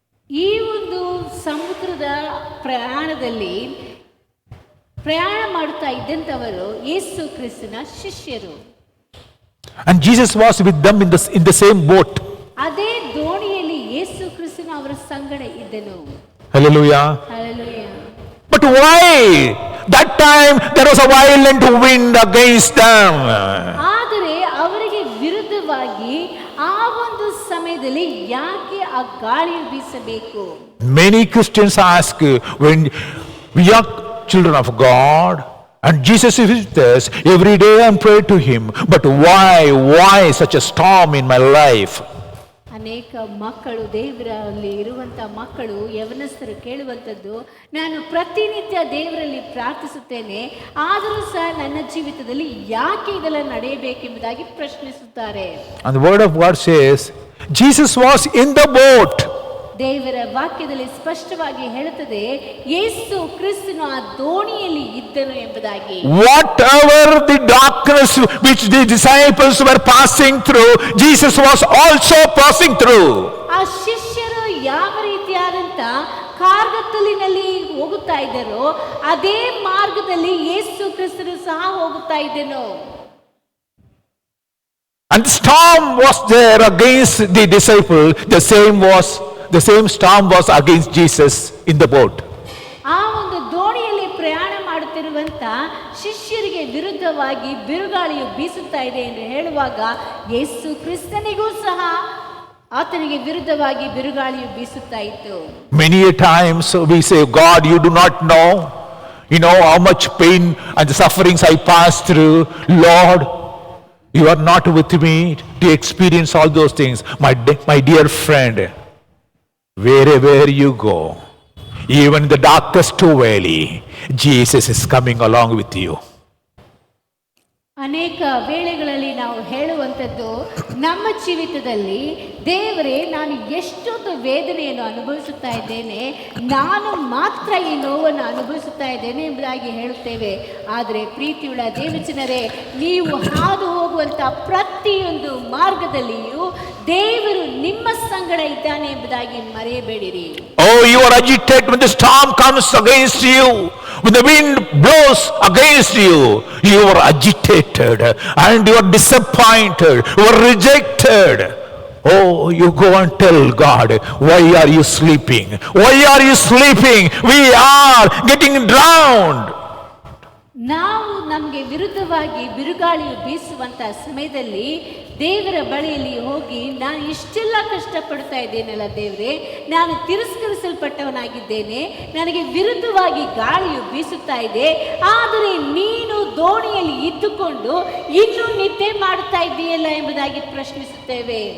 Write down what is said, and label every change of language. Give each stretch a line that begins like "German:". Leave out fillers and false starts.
Kannada: ಈ ಒಂದು ಸಮುದ್ರದ ಪ್ರಯಾಣದಲ್ಲಿ ಪ್ರಯಾಣ ಮಾಡುತ್ತಾ ಇದ್ದಂಥವರು ಯೇಸು ಕ್ರಿಸ್ತನ ಶಿಷ್ಯರು.
English: And Jesus was with them in the same boat.
Kannada: ಅದೇ ದೋಣಿಯಲ್ಲಿ ಯೇಸು ಕ್ರಿಸ್ತನು ಅವರ ಸಂಗಡ ಇದ್ದನು.
English: Hallelujah. Hallelujah. But why? That time there was a violent wind against them.
Kannada: ಆದರೆ ಅವರಿಗೆ ವಿರುದ್ಧವಾಗಿ ಆ ಒಂದು ಸಮಯದಲ್ಲಿ ಯಾಕೆ ಆ ಗಾಳಿಯು ಬೀಸಬೇಕು?
English: Many Christians ask, when we are children of God and Jesus is with us, every day I pray to him, but why such a storm in my life?
Kannada: ಅನೇಕ ಮಕ್ಕಳು, ದೇವರಲ್ಲಿ ಇರುವಂಥ ಮಕ್ಕಳು, ಯವನಸ್ಥರು ಕೇಳುವಂಥದ್ದು, ನಾನು ಪ್ರತಿನಿತ್ಯ ದೇವರಲ್ಲಿ ಪ್ರಾರ್ಥಿಸುತ್ತೇನೆ, ಆದರೂ ಸಹ ನನ್ನ ಜೀವಿತದಲ್ಲಿ ಯಾಕೆ ಇದೆಲ್ಲ ನಡೆಯಬೇಕೆಂಬುದಾಗಿ ಪ್ರಶ್ನಿಸುತ್ತಾರೆ.
English: And the word of God says, Jesus was in the boat.
Kannada: ದೇವರ ವಾಕ್ಯದಲ್ಲಿ ಸ್ಪಷ್ಟವಾಗಿ ಹೇಳುತ್ತದೆ, ಯೇಸು ಕ್ರಿಸ್ತನು ಆ ದೋಣಿಯಲ್ಲಿ ಇದ್ದನು ಎಂಬುದಾಗಿ.
English: Whatever the darkness which the disciples were passing through, Jesus was also passing through.
Kannada: ಆ ಶಿಷ್ಯರು ಯಾವ ರೀತಿಯಾದಂತ ಕಾರ್ಗತ್ತಲಿನಲ್ಲಿ ಹೋಗುತ್ತಾ ಇದ್ದರೋ ಅದೇ ಮಾರ್ಗದಲ್ಲಿ ಯೇಸು ಕ್ರಿಸ್ತನು ಸಹ ಹೋಗುತ್ತಾ ಇದ್ದನು.
English: And the storm was there against the disciple, the same storm was against Jesus in the boat.
Kannada: ಆ ಒಂದು ದೋಣಿಯಲ್ಲಿ ಪ್ರಯಾಣ ಮಾಡುತ್ತಿರುವಂತ ಶಿಷ್ಯರಿಗೆ ವಿರುದ್ಧವಾಗಿ ಬಿರುಗಾಳಿಯು ಬೀಸುತ್ತಾ ಇದೆ ಎಂದು ಹೇಳುವಾಗ ಯೇಸು ಕ್ರಿಸ್ತನಿಗೂ ಸಹ ಆತನಿಗೆ ವಿರುದ್ಧವಾಗಿ ಬಿರುಗಾಳಿಯು ಬೀಸುತ್ತಾ ಇತ್ತು.
English: Many a times we say, God, you do not know, how much pain and the sufferings I pass through. Lord, you are not with me to experience all those things. My dear friend, wherever you go, even in the darkest valley, Jesus is coming along with you.
Kannada: ಅನೇಕ ವೇಳೆಗಳಲ್ಲಿ ನಾವು ಹೇಳುವಂಥದ್ದು, ನಮ್ಮ ಜೀವಿತದಲ್ಲಿ ದೇವರೇ, ನಾನು ಎಷ್ಟೊಂದು ವೇದನೆಯನ್ನು ಅನುಭವಿಸುತ್ತಾ ಇದ್ದೇನೆ, ನಾನು ಮಾತ್ರ ಈ ನೋವನ್ನು ಅನುಭವಿಸುತ್ತಾ ಇದ್ದೇನೆ ಎಂಬುದಾಗಿ ಹೇಳುತ್ತೇವೆ. ಆದರೆ ಪ್ರೀತಿಯುಳ್ಳ ದೇವಜನರೇ, ನೀವು ಹಾದು ಹೋಗುವಂಥ ಪ್ರತಿಯೊಂದು ಮಾರ್ಗದಲ್ಲಿಯೂ ದೇವರು ನಿಮ್ಮ ಸಂಗಡ ಇದ್ದಾನೆ ಎಂಬುದಾಗಿ ಮರೆಯಬೇಡಿರಿ.
English: Oh, you are agitated when the storm comes against you, when the wind blows against you. You are agitated and you are disappointed, you are rejected. Oh, you go and tell God, why are you sleeping? Why are you sleeping? We are getting drowned.
Kannada: ನಾವು ನಮಗೆ ವಿರುದ್ಧವಾಗಿ ಬಿರುಗಾಳಿಯು ಬೀಸುವಂಥ ಸಮಯದಲ್ಲಿ ದೇವರ ಬಳಿಯಲ್ಲಿ ಹೋಗಿ, ನಾನು ಇಷ್ಟೆಲ್ಲ ಕಷ್ಟಪಡ್ತಾ ಇದ್ದೇನಲ್ಲ ದೇವರೇ, ನಾನು ತಿರಸ್ಕರಿಸಲ್ಪಟ್ಟವನಾಗಿದ್ದೇನೆ, ನನಗೆ ವಿರುದ್ಧವಾಗಿ ಗಾಳಿಯು ಬೀಸುತ್ತಾ ಇದೆ, ಆದರೆ ನೀನು ದೋಣಿಯಲ್ಲಿ ಇದ್ದುಕೊಂಡು ಇನ್ನೂ ನಿದ್ದೆ ಮಾಡುತ್ತಾ ಇದ್ದೀಯಲ್ಲ ಎಂಬುದಾಗಿ ಪ್ರಶ್ನಿಸುತ್ತೇವೆ.